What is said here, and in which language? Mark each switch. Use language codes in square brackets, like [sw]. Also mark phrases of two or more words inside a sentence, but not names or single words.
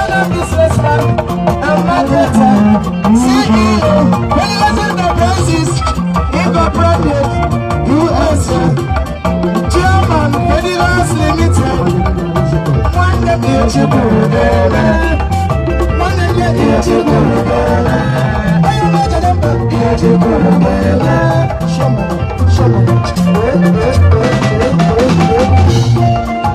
[en] Businessman. C E O, Federal Enterprises Incorporated, U S A. [ig] Chairman, Federal Limited. Nwanne m ihe chi kwuru ga-eme. Nwanne m ihe chi kwuru ga-eme. Onye ọma jere mba, ihe chi kwuru ga-eme. Shama, shama. Eh, eh, eh, eh, eh, eh.